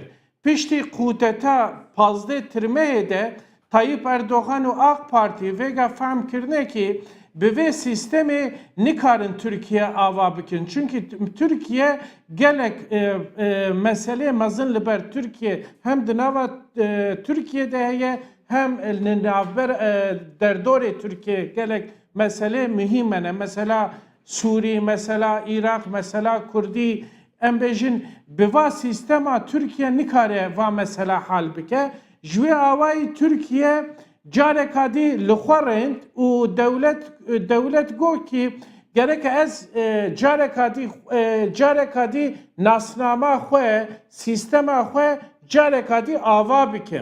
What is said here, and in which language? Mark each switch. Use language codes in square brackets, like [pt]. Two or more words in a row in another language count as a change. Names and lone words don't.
[ku] Piştî kudeta pazdê tirmeyê de Tayyip Erdoğan û AK Parti vêga fehm kirine ki bi vê sistemê nikarin Türkiye ava bikin. Çünkü Türkiye gelek meselê mezin li ber Türkiye hem di nava Türkiye'de heye hem li navber derdorê Türkiye gelek mesele mühim ne. Mesela Suriye, mesela Irak, mesela Kurdî em bêjin bi va sistema Türkiye nikare va mesela hal bike. Ji wê awayî Türkiye careka dî li xwe rênd û dewlet got ki gerek ez careka dî nasnama xwe sistema xwe careka dî ava bikim.